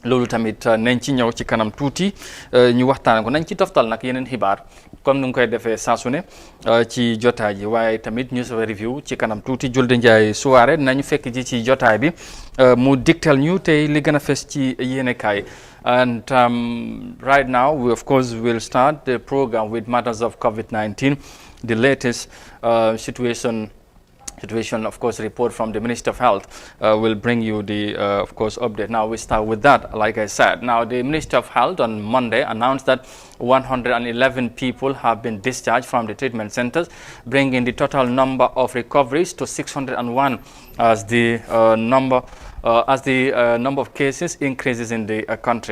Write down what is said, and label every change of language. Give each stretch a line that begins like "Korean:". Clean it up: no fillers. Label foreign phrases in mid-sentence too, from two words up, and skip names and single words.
Wolof: loolu tamit nañ ci ñëw ci kanam tuuti ñu waxtaan ko nañ ci toftal nag yeneen xibaar comme ni nga koy defee saa su ne ci jotaay ji waaye tamit
English: news review
Wolof: ci kanam tuuti Julde Njaay Suwaare nañu fekk ji ci jotaay bi mu digtal ñu tey li gën a fes ci yéenekaay
English: and right now we of course will start the program with matters of COVID-19, the latest situation, of course, report from the Minister of Health will bring you the, of course, update. Now we start with that, like I said. Now the Minister of Health on Monday announced that 111 people have been discharged from the treatment centers, bringing the total number of recoveries to 601 as the number of cases increases in the country.